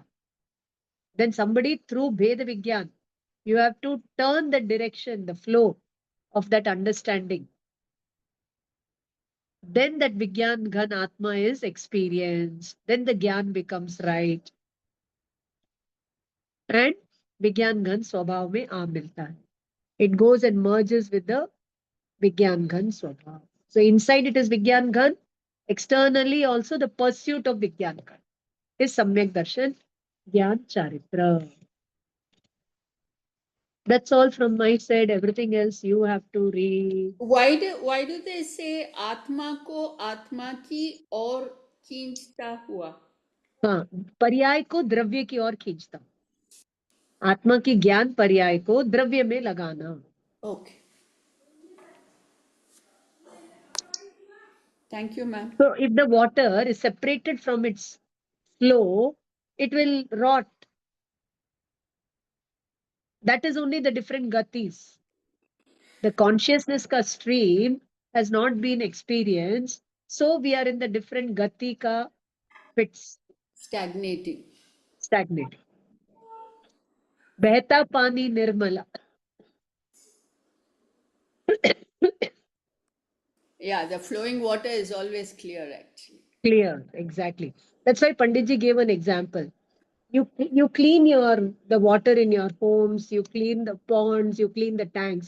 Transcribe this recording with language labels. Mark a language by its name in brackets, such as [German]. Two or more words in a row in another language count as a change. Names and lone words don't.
[English] Then somebody through [Hindi] भेद विज्ञान, [English] you have to turn the direction, the flow of that understanding. Then that [Hindi] विज्ञान घन आत्मा [English] is experienced. Then the Gyan becomes right. [Hindi] And विज्ञान घन स्वभाव में आ मिलता है. [English] It goes and merges with the [Hindi] विज्ञान घन स्वभाव. [English] So inside it is [Hindi] विज्ञान घन. [English] Externally also the pursuit of [Hindi] विज्ञान घन [English] is [Hindi] सम्यक दर्शन, ज्ञान चारित्र. [English] That's all from my side. Everything else you have to read. Why do they say [Hindi] आत्मा को आत्मा की ओर खींचता हुआ? हाँ, पर्याय को द्रव्य की ओर खींचता. आत्मा की ज्ञान पर्याय को द्रव्य में लगाना. [English] Okay. Thank you, ma'am. So if the water is separated from its flow, it will rot. That is only the different gatis. The consciousness ka stream has not been experienced. So we are in the different [Hindi] गति का [English] pits, Stagnating. [Hindi] stagnating. बहता पानी निर्मला. [English] Yeah, the flowing water is always clear, actually. Clear, exactly. That's why Panditji gave an example. You clean the water in your homes, you clean the ponds, you clean the tanks.